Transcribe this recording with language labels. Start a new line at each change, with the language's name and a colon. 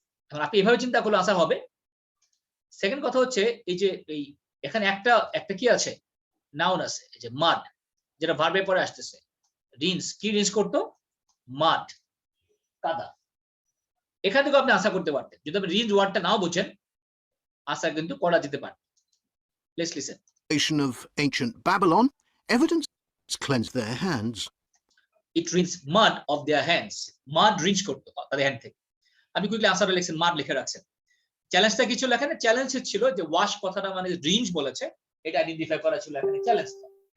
Bangla: এখন আপনি এভাবে চিন্তা করলে আনসার হবে। সেকেন্ড কথা হচ্ছে এই যে এই এখানে একটা কি আছে, নাউন আছে, এই যে মাড, যেটা ভার্বে পরে আসতেছে। কি রিন্স করতো, মাড, কাদা। এখান থেকে আপনি আশা করতে পারতেন, যদি আপনি রিন্স ওয়ার্ডটা নাও বুঝেন, আশা কিন্তু করা যেতে পারে।
English: Let's listen. Of ancient Babylon, evidence cleansed their hands. It rinsed mud of their hands. Mud rinse
Bangla: করতো তাদের হ্যান্ড থেকে। আপনি কুইকলি আনসারটা লিখছেন, মাড লিখে রাখছেন। চ্যালেঞ্জটা কি ছিল এখানে? চ্যালেঞ্জ ছিল যে ওয়াশ কথাটা মানে রিন্স বলেছে, এটা আইডেন্টিফাই করা ছিল এখানে চ্যালেঞ্জটা।